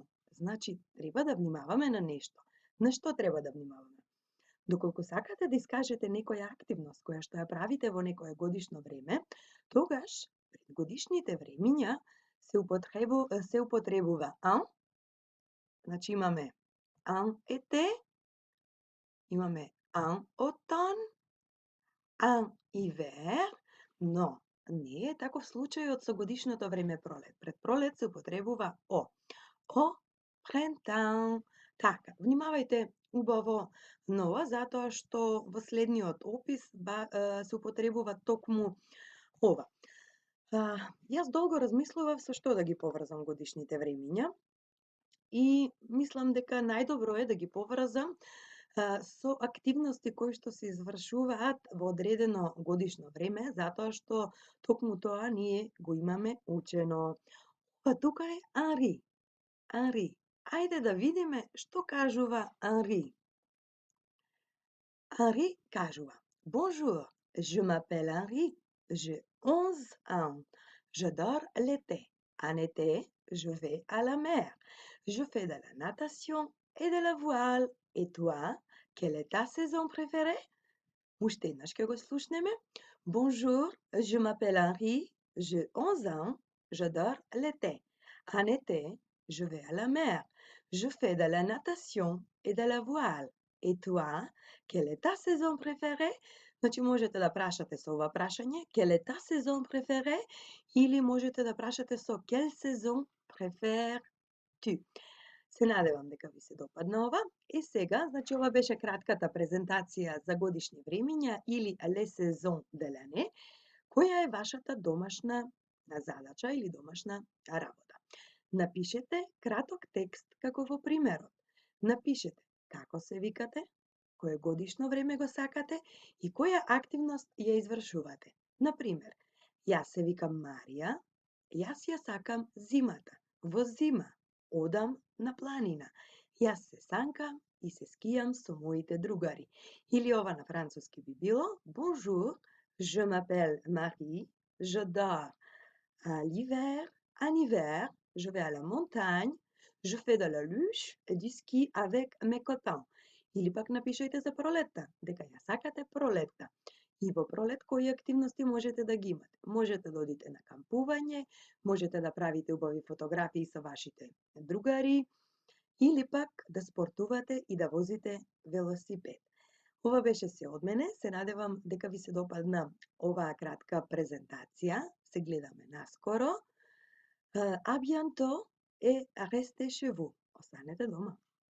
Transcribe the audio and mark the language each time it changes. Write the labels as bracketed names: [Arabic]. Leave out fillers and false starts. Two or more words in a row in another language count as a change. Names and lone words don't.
[Macedonian] Значи, треба да внимаваме на нешто. На што треба да внимаваме? Доколку сакате да искажете некоја активност која што ја правите во некое годишно време, тогаш пред годишните времиња се употребува un, значи имаме [French] un été, [Macedonian] имаме [French] un automne, un hiver, [Macedonian] но не е таков случајот со годишното време пролет. Пред пролет се употребува о. [French] au printemps. [Macedonian] Така, внимавајте убаво на ова, затоа што во следниот опис се употребува токму ова. Јас долго размислував со што да ги поврзам годишните времиња и мислам дека најдобро е да ги поврзам со активности кои што се извршуваат во одредено годишно време, затоа што токму тоа ние го имаме учено. Па тука е Henri. Henri. Ајде да видиме што кажува Henri. [French] Henri кажува: Bonjour, je m'appelle Henri, j'ai 11 ans. J'adore l'été. En été, je vais à la mer. Je fais de la natation et de la voile. Et toi, quelle est ta saison préférée? [Macedonian] Уште еднаш ќе го слушнеме. [French] Bonjour, je m'appelle Henri, j'ai 11 ans, j'adore l'été. En été, je vais à la mer, je fais de la natation et de la voile. Et toi, quelle est ta saison préférée? [Macedonian] Значи можете да прашате со ова прашање, [French] quelle est ta saison préférée? [Macedonian] Или можете да прашате со [French] quelle saison préfères-tu? [Macedonian] Се надевам дека ви се допадна ова. И сега, значи ова беше кратката презентација за годишни времиња или [French] les saisons de l'année, [Macedonian] која е вашата домашна задача или домашна работа. Напишете краток текст како во примерот. Напишете како се викате, кое годишно време го сакате и која активност ја извршувате. Например, јас се викам Марија, јас ја сакам зимата. Во зима одам на планина. Јас се санкам и се скијам со моите другари. Или ова на француски би било [French] Bonjour, je m'appelle Marie, j'adore l'hiver. En hiver, je vais à la montagne, je fais de la luge et du ski avec mes copains. [Macedonian] Или пак напишете за пролетта, дека ја сакате пролетта. И во пролет кои активности можете да ги имате? Можете да одите на кампување, можете да правите убави фотографии со вашите другари, или пак да спортувате и да возите велосипед. Ова беше се од мене, се надевам дека ви се допадна оваа кратка презентација. Се гледаме наскоро. [French] À bientôt et restez chez vous. [Macedonian] Останете дома.